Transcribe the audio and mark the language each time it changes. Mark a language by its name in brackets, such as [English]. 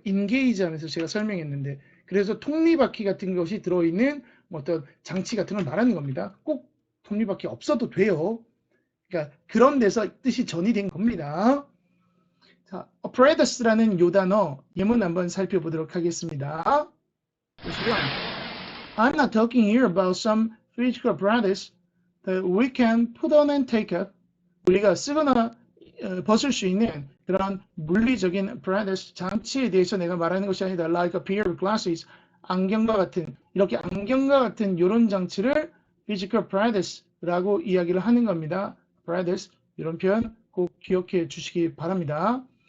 [Korean] engage 하면서 제가 설명했는데 그래서 톱니바퀴 같은 것이 들어있는 어떤 장치 같은 걸 말하는 겁니다. 꼭 톱니바퀴 없어도 돼요. 그러니까 그런 데서 뜻이 전이된 겁니다. 자, apparatus라는 요 단어 예문 한번 살펴보도록 하겠습니다. 보시면 [English] I'm not talking here about some physical apparatus that we can put on and take up. [Korean] 우리가 쓰거나 벗을 수 있는 그런 물리적인 apparatus 장치에 대해서 내가 말하는 것이 아니다. [English] Like a pair of glasses. [Korean] 안경과 같은 이렇게 안경과 같은 이런 장치를 physical apparatus라고 이야기를 하는 겁니다. apparatus 이런 표현 꼭 기억해 주시기 바랍니다.